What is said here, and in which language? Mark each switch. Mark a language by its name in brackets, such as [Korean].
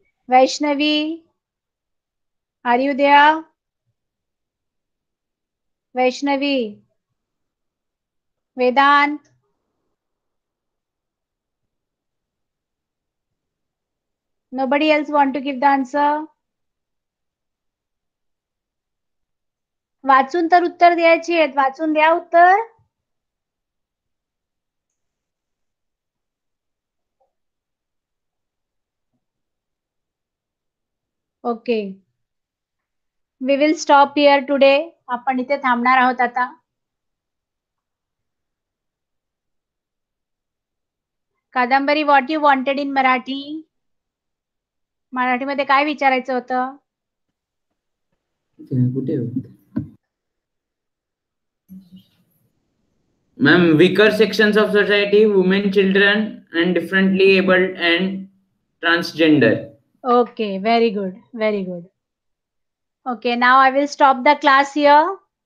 [English] Vaishnavi, are you there? Vaishnavi. Vedant. Nobody else want to give the answer? [Marathi] वाचून तर उत्तर द्यायची आहेत. वाचून द्या उत्तर. [English] Okay. We will stop here today. [Marathi] आपण इथे थांबणार आहोत आता. [English] कादंबरी, what you wanted in Marathi? [Marathi] मराठीमध्ये काय विचारायचं होतं? कुठे [English] Ma'am, weaker sections of society, women, children, and differently abled and transgender. Okay, very good, very good. Okay, now I will stop the class here.